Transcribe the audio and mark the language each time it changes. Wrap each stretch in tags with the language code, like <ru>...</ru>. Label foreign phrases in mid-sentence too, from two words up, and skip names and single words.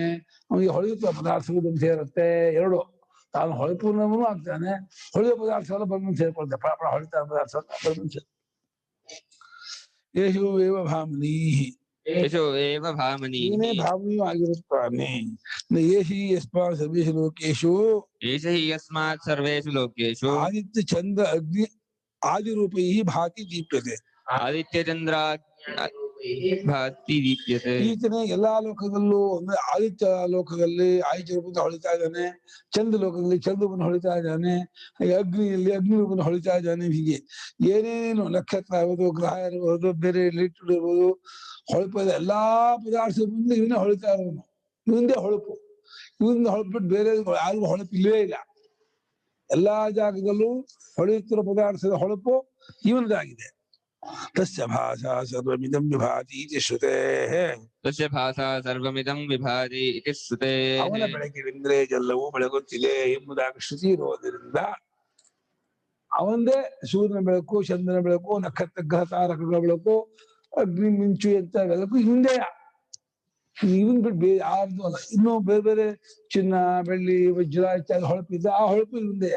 <kn>ಅವನಿಗೆ ಹೊಳೆಯುವ ಪದಾರ್ಥಗಳು ಬಂದು ಸೇರುತ್ತೆ. ಎರಡು, ತಾನು ಹೊಳೆಪೂರ್ಣವೂ ಆಗ್ತಾನೆ, ಹೊಳೆಯುವ ಪದಾರ್ಥಗಳು ಬಂದು ಸೇರ್ಕೊಳ್ತಾರೆ. ಪರಪರ ಹೊಳಿತಾ ಪದಾರ್ಥ ಬಂದು</kn> <sa>ಯೇಷು ಏವ ಭಾಮನಿ ಯಶೋ ಏವ ಭಾಮನಿ</sa> <kn>ಇವನೇ ಭಾಮನಿಯೂ ಆಗಿರುತ್ತಾನೆ.</kn> <sa>ಯೇಷಿ ಯಸ್ಮಾತ್ ಸರ್ವೇಷು ಲೋಕೇಶು ಏಷ ಹಿ ಯಸ್ಮಾತ್ ಸರ್ವೇಷು ಲೋಕೇಷು ಆದಿತ್ಯ ಚಂದ್ರ ಅಗ್ನಿ ಆದಿರೂಪೈ ಭಾತಿ ದೀಪ್ಯತೆ. ಆದಿತ್ಯ ಚಂದ್ರ ಭಾತಿ ದೀಪ್ಯತೆ.</sa> <kn>ಈತನೇ ಎಲ್ಲಾ ಲೋಕದಲ್ಲೂ ಅಂದ್ರೆ ಆದಿತ್ಯ ಲೋಕದಲ್ಲಿ ಆದಿತ್ಯ ರೂಪದಿಂದ ಹೊಳಿತಾ ಇದ್ದಾನೆ, ಚಂದ್ರ ಲೋಕದಲ್ಲಿ ಚಂದ್ರ ರೂಪದಿಂದ ಹೊಳಿತಾ ಇದ್ದಾನೆ, ಅಗ್ನಿಯಲ್ಲಿ ಅಗ್ನಿ ರೂಪದಿಂದ ಹೊಳಿತಾ ಇದ್ದಾನೆ. ಹೀಗೆ ಏನೇನು ನಕ್ಷತ್ರ ಇರ್ಬೋದು, ಗ್ರಹ ಇರ್ಬೋದು, ಬೇರೆ ಲಿಟ್ರು ಇರ್ಬೋದು, ಹೊಳಪದ ಎಲ್ಲಾ ಪದಾರ್ಥ ಬಂದು ಇವನೇ ಹೊಳಿತಾ ಇರೋನು. ಇವಂದೇ ಹೊಳಪು. ಇವರಿಂದ ಹೊಳಪಿಟ್ಟು ಬೇರೆ ಯಾರಿಗೂ ಹೊಳಪು ಇಲ್ಲವೇ ಇಲ್ಲ. ಎಲ್ಲಾ ಜಾಗದಲ್ಲೂ ಹೊಳೆಯುತ್ತಿರೋ ಪದಾರ್ಥದ ಹೊಳಪು ಇವನದಾಗಿದೆ.</kn> <sa>ತಸ್ಯ ಭಾಷಾ ಸರ್ವಮಿದಂ ವಿಭಾತಿ ಇತಿ ಶ್ರುತೇಃ. ತಸ್ಯ ಭಾಷಾ ಸರ್ವಮಿದಂ ವಿಭಾತಿ ಇತಿ ಶ್ರುತೇಃ.</sa> <kn>ಅವನ ಬೆಳಕಿನಿಂದಲೇ ಎಲ್ಲವೂ ಬೆಳಗುತ್ತಿದೆ ಎಂಬುದಾಗಿ ಶ್ರುತಿ ಇರೋದ್ರಿಂದ ಅವಂದೇ ಸೂರ್ಯನ ಬೆಳಕು, ಚಂದ್ರನ ಬೆಳಕು, ನಕ್ಷತ್ರ ಗ್ರಹ ತಾರಕಗಳ ಬೆಳಕು, ಅಗ್ನಿ ಮಿಂಚು ಅಂತ ಬೆಳಕು ಹಿಂದೆ. ಇವನ್ ಬಿಟ್ಟು ಬೇರೆ ಯಾರ್ದು ಅಲ್ಲ. ಇನ್ನು ಬೇರೆ ಬೇರೆ ಚಿನ್ನ, ಬೆಳ್ಳಿ, ವಜ್ರ ಇತ್ಯಾದಿ ಹೊಳಪಿದ್ದ ಆ ಹೊಳಪು ಇವಂದೆಯ.</kn>